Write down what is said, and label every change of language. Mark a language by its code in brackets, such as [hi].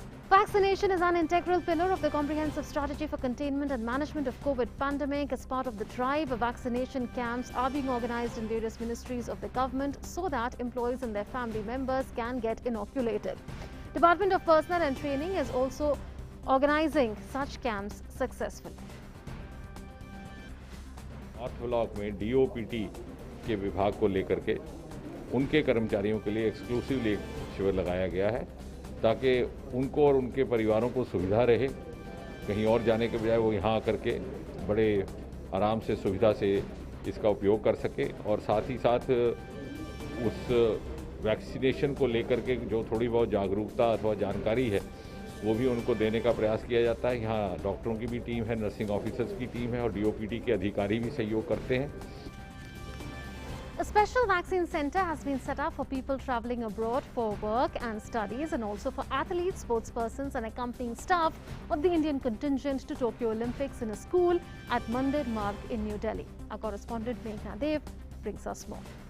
[en] Vaccination is an integral pillar of the comprehensive strategy for containment and management of COVID pandemic. As part of the drive, vaccination camps are being organized in various ministries of the government so that employees and their family members can get inoculated. Department of Personnel and Training is also organizing such camps successfully. [hi] North block में DOPT के विभाग को लेकर के उनके कर्मचारियों के लिए एक्सक्लूसिवली एक शिविर लगाया गया है ताकि उनको और उनके परिवारों को सुविधा रहे, कहीं और जाने के बजाय वो यहाँ आकर के बड़े आराम से सुविधा से इसका उपयोग कर सके और साथ ही साथ उस वैक्सीनेशन को लेकर के जो थोड़ी बहुत जागरूकता अथवा जानकारी है वो भी उनको देने का प्रयास किया जाता है। यहाँ डॉक्टरों की भी टीम है, नर्सिंग ऑफिसर्स की टीम है और डीओपीटी के अधिकारी भी सहयोग करते हैं। [en] A special vaccine center has been set up for people travelling abroad for work and studies and also for athletes, sports persons and accompanying staff of the Indian contingent to Tokyo Olympics in a school at Mandir Marg in New Delhi. Our correspondent Meghna Dev brings us more.